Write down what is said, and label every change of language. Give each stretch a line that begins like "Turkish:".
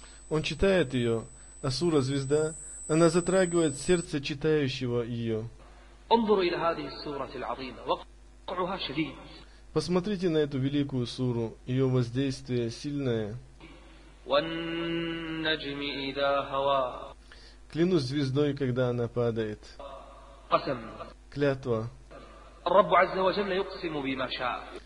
Russian: Он читает ее, а сура «Звезда», она затрагивает сердце читающего ее.
Arabic: انظروا الى هذه السورة العظيمة وقعها شديد.
Russian: Посмотрите на эту великую суру, её воздействие сильное.
Arabic: والنجم اذا هوى.
Russian: Клянусь звездой, когда она падает.
Arabic: قسم.
Russian: Клятва.
Arabic: الرب عز وجل يقسم بما شاء.